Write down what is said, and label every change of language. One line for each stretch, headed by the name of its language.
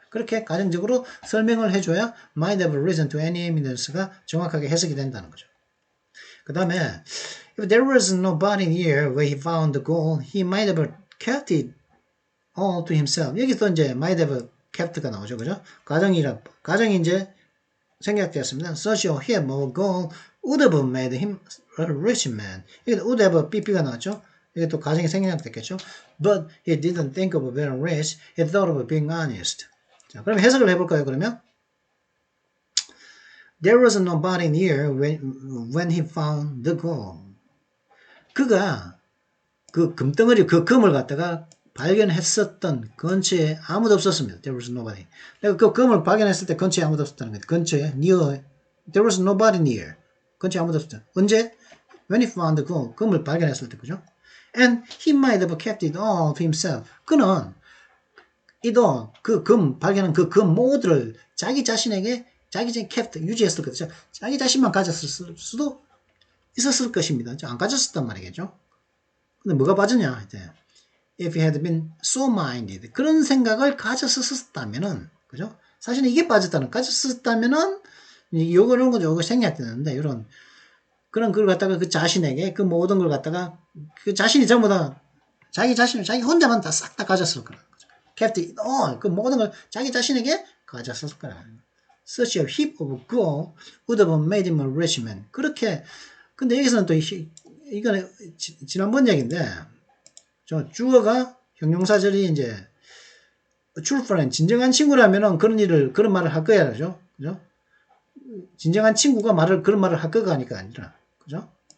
Korean: 그렇게 가정적으로 설명을 해줘야
English: might have reason to any evidence
Korean: 가 정확하게 해석이 된다는 거죠.
English: 그 다음에 if there was nobody near where he found the gold, he might have kept it all to himself.
Korean: 여기서 이제 might have kept가 나오죠, 그죠? 가정이 이제 생략되었습니다.
English: Such a him of gold would have made him a rich man.
Korean: 여기 would have 삐삐가 나왔죠? 이게 또 가정이 생략됐겠죠?
English: But he didn't think of being rich. He thought of being honest.
Korean: 자, 그럼 해석을 해볼까요, 그러면?
English: There was nobody near when he found the gold.
Korean: 그가 그 금덩어리, 그 금을 갖다가 발견했었던 근처에 아무도 없었습니다.
English: There was nobody.
Korean: 내가 그 금을 발견했을 때 근처에 아무도 없었다는 거예요. 근처에,
English: near. There was nobody near.
Korean: 근처에 아무도 없었죠. 언제?
English: When he found the gold.
Korean: 금을 발견했을 때, 그죠?
English: And he might have kept it all to himself.
Korean: 그는 그 금, 발견한 그 금 모두를 자기 자신에게 kept, 유지했을 거죠. 자기 자신만 가졌을 수도 있었을 것입니다. 안 가졌었단 말이겠죠. 근데 뭐가 빠졌냐? 이제.
English: If he had been so-minded.
Korean: 그런 생각을 가졌었다면은, 그죠? 사실은 이게 빠졌다는, 가졌었다면은, 이런 거죠. 이거 생략되는데, 그런 걸 갖다가 그 자신에게, 그 모든 걸 갖다가, 그 자신이 전부 다, 자기 혼자만 다 싹 다 가졌을 거라는 거죠.
English: kept it all.
Korean: 그 모든 걸 자기 자신에게 가졌을 거라는 거죠.
English: Such a heap of gold would have made him a rich man.
Korean: 그렇게, 근데 여기서는 또, 이거는 지난번 얘기인데, 주어가 형용사절이 이제 true friend, 진정한 친구라면은 그런 말을 할 거야, 그죠? 진정한 친구가 그런 말을 할 거가 아니라, 그죠?